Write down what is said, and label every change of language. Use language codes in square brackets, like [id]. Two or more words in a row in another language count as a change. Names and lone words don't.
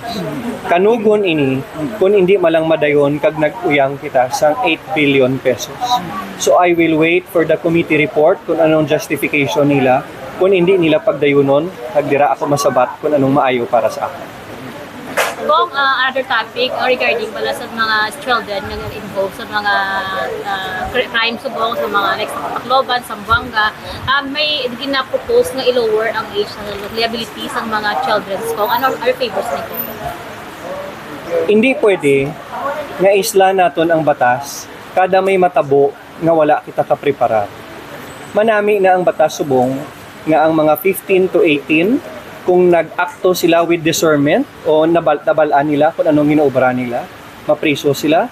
[hil] Kanugon ini kung hindi malang madayon kag nag-uyang kita sang 8 billion pesos. [en] So I will wait for the committee report [tl] kung anong justification nila. [hil] Kung hindi nila pagdayunon, nagdira ako masabat kung anong maayo para sa akin. Kung [en] another topic regarding [hil] pala sa mga children na involved sa mga crime subong, sa mga like sa Tacloban, Zamboanga, may gina-propose na i-lower ang age ng liability sa mga children. [tl] Kung ano [en] are favors [tl] nito? [hil] Hindi pwede nga isla naton ang batas kada may matabo nga wala kita kapreparar. Manami na ang batas subong nga ang mga 15 to 18 kung nag-akto sila [en] with discernment [hil] o nabalaan nila kung anong ginoobra nila, mapriso sila.